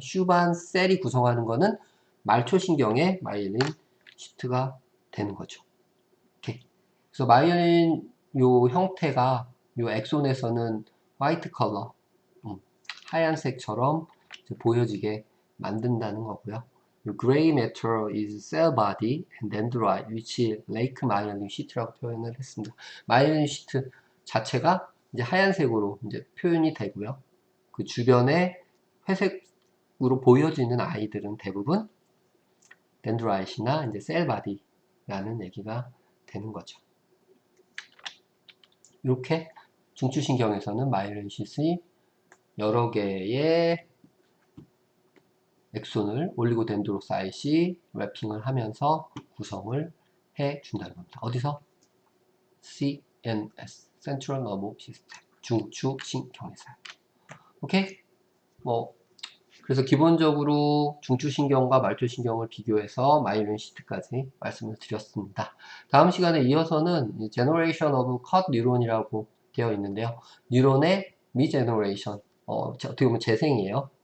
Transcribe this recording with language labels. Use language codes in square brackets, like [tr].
[ko] 슈반 셀이 구성하는 거는 말초신경의 마이엘린 시트가 되는 거죠. 오케이. 그래서 마이엘린 요 형태가 요 엑손에서는 화이트 컬러, 하얀색처럼 보여지게 만든다는 거고요. [en] Gray matter is cell body and dendrite, which lake myelin sheet [ko] 라고 표현을 했습니다. 마이엘린 시트 자체가 이제 하얀색으로 이제 표현이 되고요. 그 주변에 회색으로 보여지는 아이들은 대부분 덴드라이트나 이제 셀 바디라는 얘기가 되는 거죠. 이렇게 중추신경에서는 마이엘린 시트이 여러 개의 엑손을 올리고덴드로사이트이 래핑을 하면서 구성을 해 준다는 겁니다. 어디서? [en] CNS, Central Nervous System, [ko] 중추신경에서요. 오케이? 그래서 기본적으로 중추신경과 말초신경을 비교해서 마이엘린 시트까지 말씀을 드렸습니다. 다음 시간에 이어서는 Generation of Cut Neuron이라고 되어 있는데요. 뉴런의 미제너레이션, 어떻게 보면 재생이에요.